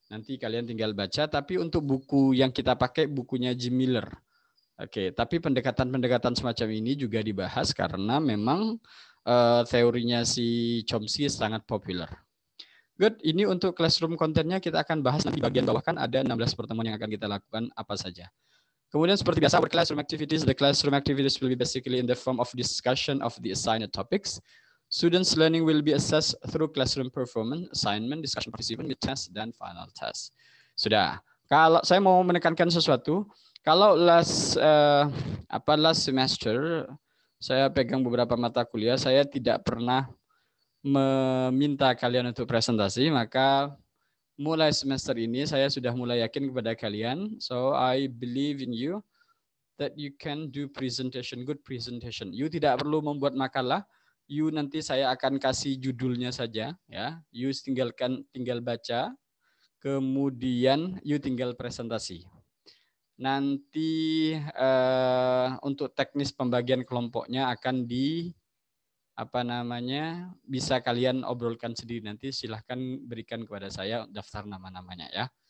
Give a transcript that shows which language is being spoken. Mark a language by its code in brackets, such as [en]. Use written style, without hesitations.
[id] Nanti kalian tinggal baca, tapi untuk buku yang kita pakai bukunya Jim Miller. Oke, tapi pendekatan-pendekatan semacam ini juga dibahas karena memang teorinya si Chomsky sangat populer. Good, ini untuk classroom kontennya kita akan bahas nanti bagian bawah kan ada 16 pertemuan yang akan kita lakukan apa saja. Kemudian seperti biasa, [en] the classroom activities will be basically in the form of discussion of the assigned topics. Students' learning will be assessed through classroom performance, assignment, discussion participant, mid-test, dan final test. [id] Sudah. Kalau saya mau menekankan sesuatu, kalau [en] last semester [id] Saya pegang beberapa mata kuliah, saya tidak pernah meminta kalian untuk presentasi, maka mulai semester ini saya sudah mulai yakin kepada kalian. [en] So I believe in you that you can do presentation, good presentation. [id] You tidak perlu membuat makalah, you nanti saya akan kasih judulnya saja, ya. You tinggal baca, kemudian you tinggal presentasi. Nanti untuk teknis pembagian kelompoknya akan bisa kalian obrolkan sendiri, nanti silahkan berikan kepada saya daftar nama-namanya ya.